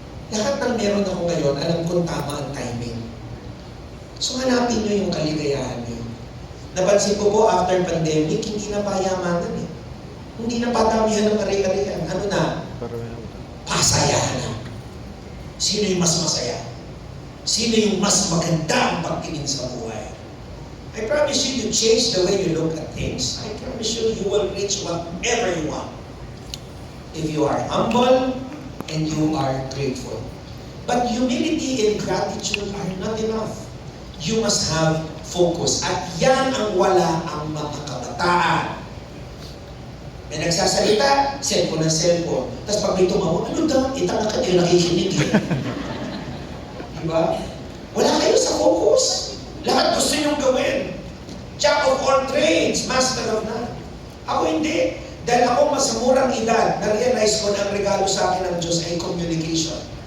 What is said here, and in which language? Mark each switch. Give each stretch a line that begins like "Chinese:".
Filipino: Lahat ng meron ako ngayon, alam kong tama ang timing. So hanapin nyo yung kaligayahan nyo. Napansin ko po, after pandemic, hindi na payamanan eh. Hindi na padamihan ng ari-arian. Ano na? Pasayahan na. Sino yung mas masaya? Sino yung mas maganda ang pagtingin sa buhay?
English: I promise you, you change the way you look at things. I promise you, you will reach whatever you want. If you are humble and you are grateful. But humility and gratitude are not enough. You must have focus.
Filipino: At yan ang wala ang mga kabataan. May nagsasalita, cellphone na cellphone. Tapos pag may tumawag, ano daw? Itang ka tayo nakikinig eh. Diba? Wala kayo sa focus. Lahat gusto niyong gawin.
English: Jack of all trades, master of none.
Filipino: Ako hindi. Dahil ako mas murang edad, na-realize ko na ang regalo sa akin ng Diyos ay communication.